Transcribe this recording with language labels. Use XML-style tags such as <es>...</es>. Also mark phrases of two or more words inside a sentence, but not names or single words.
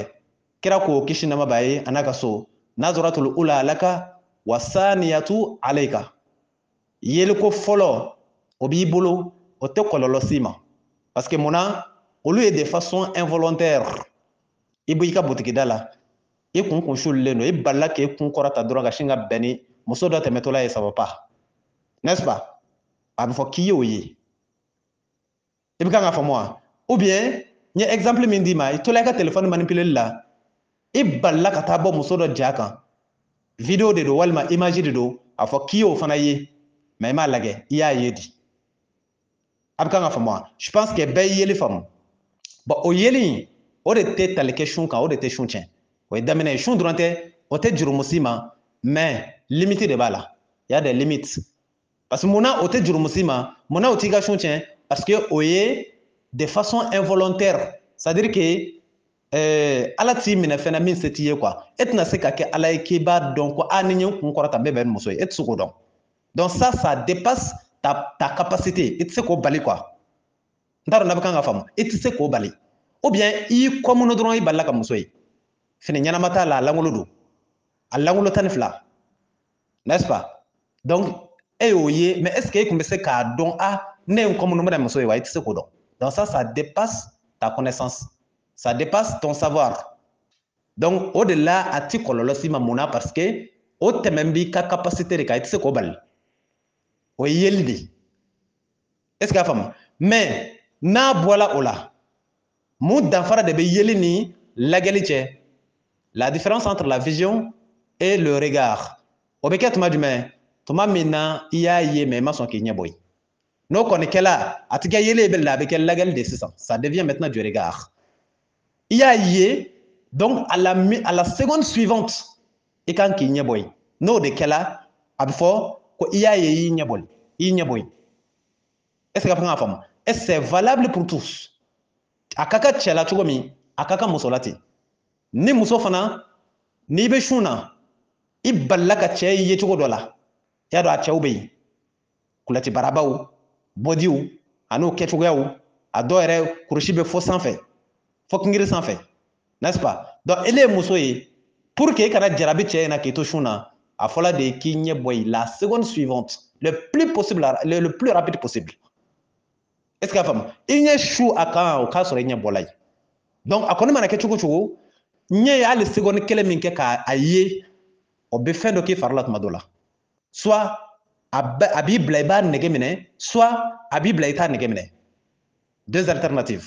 <bm>Kira ko kisi nama b'a ye a n'a ka so.</bm> <ar>النظرة الأولى لك والثانية عليك.</ar> <bm>Yeliko fɔlɔ, o b'i bolo, o tɛ kɔlɔlɔ s'i ma.</bm> <fr>Parce que</fr> <bm>mun na? Olu ye</bm> <fr>de façon involontaire.</fr> <bm>I b'i ka butigida la, i kun sulilen don, i balila k'e kun kɔrɔta dɔrɔn ka sin ka bɛn ni muso dɔ tɛmɛtɔla ye,</bm> <fr>ça va pas. N'est-ce pas?</fr> <bm>A bɛ fɔ k'i y'o ye. I bɛ kan ka faamu wa?</bm> <fr>Ou bien</fr> <bm>n ye exemple min d'i ma, i tola i ka téléphone manipuleli la, i balila ka taa bɔ muso dɔ ja kan, vidéo de don walima image de don, a fɔ k'i y'o fana ye, mais i m'a lajɛ, i y'a ye di. A bɛ kan ka faamu wa?</bm> <fr>Je pense que</fr> <bm>bɛɛ ye yeli faamu. Bon o yeli, o de tɛ tali kɛ sun kan, o de tɛ sun tiɲɛ. O ye daminɛ ye, sun dɔrɔn tɛ, o tɛ jurumu s'i ma,</bm> <fr>mais limite</fr> <bm>de b'a la.</bm> <fr>Il y a des limites. Parce que</fr> <bm>mun na o tɛ jurumu s'i ma, mun na o t'i ka sun tiɲɛ?</bm> <fr>Parce que</fr> <bm>o ye</bm> <fr>de façon involontaire. C'est-à-dire que</fr> <bm>ala t'i minɛ fɛnɛ min se t'i ye quoi. E tɛna se ka kɛ ala ye k'i b'a dɔn ko ni n ye n kun kɔrɔta bɛɛ bɛ ni muso ye, e tɛ se k'o dɔn.</bm> <fr>Donc ça dépasse ta capacité.</fr> <bm>I tɛ se k'o bali quoi. N t'a dɔn n'a bɛ kan ka faamu. I tɛ se k'o bali.</bm> <fr>Ou bien</fr> <bm>i y'i kɔmunu dɔrɔn i balila ka muso ye. Fini ɲɛnama t'a la, a langolo don. A langolo 12,</bm> <fr>n'est-ce pas?</fr> <bm>Donc e y'o ye,</bm> <fr>mais est-ce que</fr> <bm>e kun bɛ se k'a dɔn ne ye n kɔmunu bɛna muso ye wa? I tɛ se k'o dɔn.</bm> <fr>Donc ça dépasse ta connaissance. Ça dépasse ton savoir. Donc au delà</fr> <bm>a ti kɔlɔlɔ s'i ma mun na?</bm> <fr>Parce que</fr> <bm>o tɛmɛ b'i ka capacité de kan, i tɛ se k'o bali. O ye yeli de.</bm> <fr>Est-ce que</fr> <bm>a faamu? Mais n'a bɔla o la, mun danfara de bɛ yeli ni lajɛli cɛ?</bm> <fr>La différence entre la vision et le regard.</fr> <bm>O bɛ kɛ tuma jumɛn? Tuma min na i y'a ye mais i ma sɔn k'i ɲɛ bɔ yen. N'o kɔni kɛla, a tɛ kɛ yeli ye bilen, a bɛ kɛ lajɛli de sisan.</bm> <fr>Ça devient maintenant du regard.</fr> <bm>I y'a ye,</bm> <fr>donc à la seconde suivante,</fr> <bm>i kan k'i ɲɛ bɔ yen. N'o de kɛla, a bɛ fɔ ko i y'a ye, i y'i ɲɛ bɔ yen.</bm> <fr>Est-ce que</fr> <bm>a bɛ kan ka faamu?</bm> <fr>Et c'est valable pour tous.</fr> <bm>A ka kan cɛ la cogo min, a ka kan muso la ten. Ni muso fana, n'i bɛ sun na, i balila ka cɛ ye cogo dɔ la, i y'a dɔn a cɛw bɛ yen. Kulɛti barabaw, bodiw, a n'o kɛcogoyaw, a dɔw yɛrɛ kurusi bɛ fɔ sanfɛ, fɔ kingiri sanfɛ,</bm> <fr>n'est-ce pas?</fr> <bm>Donc ele ye muso ye,</bm> <fr>pour que</fr> <bm>e kana jarabi cɛ in na k'i to sun na, a fɔla de k'i ɲɛ bɔ yen</bm> <fr>la seconde suivante, le plus rapide possible. Est-ce que</fr> <bm>a faamu? I ɲɛ su a kan o k'a sɔrɔ i ɲɛ bɔla yen. Donc a kɔni mana kɛ cogo cogo, ɲɛ ye hali seconde kelen min kɛ k'a ye, o bɛ fɛn dɔ k'i fari la tuma dɔ la. Soit a b'i bila i b'a nege minɛ, soit a b'i bila i t'a nege minɛ.</bm> <fr>Deux alternatives.</fr>